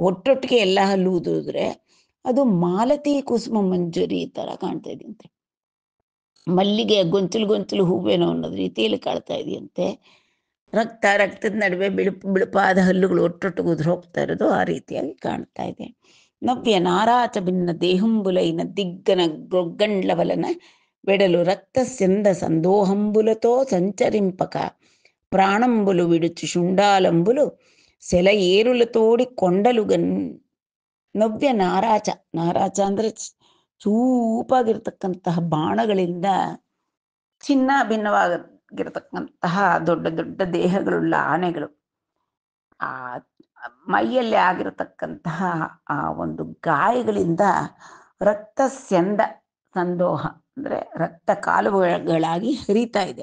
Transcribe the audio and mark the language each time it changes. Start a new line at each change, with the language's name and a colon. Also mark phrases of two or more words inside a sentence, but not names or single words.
Kannada: ಒಟ್ಟೊಟ್ಟಿಗೆ ಎಲ್ಲ ಹಲ್ಲು ಉದುರಿದ್ರೆ ಅದು ಮಾಲತಿ ಕುಸುಮ ಮಂಜರಿ ತರ ಕಾಣ್ತಾ ಇದೆಯಂತೆ. ಮಲ್ಲಿಗೆ ಗೊಂಚಲು ಹೂವೇನೋ ಅನ್ನೋದು ರೀತಿಯಲ್ಲಿ ಕಾಣ್ತಾ ಇದೆಯಂತೆ. ರಕ್ತದ ನಡುವೆ ಬಿಳುಪಾದ ಹಲ್ಲುಗಳು ಒಟ್ಟೊಟ್ಟಿಗೆ ಉದುರು ಹೋಗ್ತಾ ಇರೋದು ಆ ರೀತಿಯಾಗಿ ಕಾಣ್ತಾ ಇದೆ.
Telugu: నవ్య నారాచ భిన్న దేహంబులైన దిగ్గన గొగ్గండ్లవలన వెడలు రక్త సెంద సందోహంబులతో సంచరింపక ప్రాణంబులు విడుచు శుండాలంబులు సెల ఏరులతోడి కొండలుగన్.
Kannada: ನವ್ಯ ನಾರಾಚ ಅಂದರೆ ಚೂಪಾಗಿರ್ತಕ್ಕಂತಹ ಬಾಣಗಳಿಂದ ಚಿನ್ನ ಭಿನ್ನವಾಗಿರ್ತಕ್ಕಂತಹ ದೊಡ್ಡ ದೊಡ್ಡ ದೇಹಗಳುಳ್ಳ ಆನೆಗಳು ಆ ಮೈಯಲ್ಲಿ ಆಗಿರತಕ್ಕಂತಹ ಆ ಒಂದು ಗಾಯಗಳಿಂದ ರಕ್ತ ಸಂದೋಹ ಅಂದರೆ ರಕ್ತ ಕಾಲುವೆಗಳಾಗಿ ಹರಿತಾ ಇದೆ.